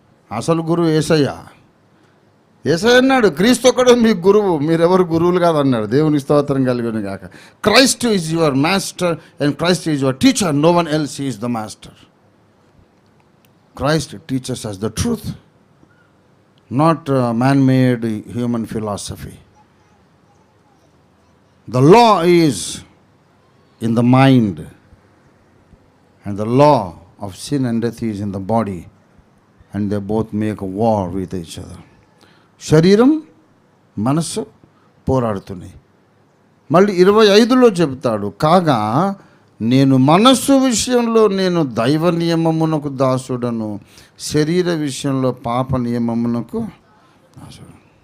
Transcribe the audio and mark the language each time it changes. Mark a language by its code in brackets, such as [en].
[te] అసలు గురువు యేసయ్య. యేసయ్య అన్నాడు, క్రీస్తు ఒక్కడే మీ గురువు, మీరెవరు గురువులు కాదన్నాడు. దేవునికి స్తోత్రం కలిగిన కాక. [en] Christ is your master and Christ is your teacher. No one else is the master. Christ teaches us the truth, not man-made human philosophy. The law is in the mind and the law of sin and death is in the body, and they both make a war with each other. [te] శరీరం, మనస్సు పోరాడుతున్నాయి. మళ్ళీ 25లో చెప్తాడు, కాగా నేను మనస్సు విషయంలో నేను దైవ నియమమునకు దాసుడను, శరీర విషయంలో పాప నియమమునకు దాసుడు.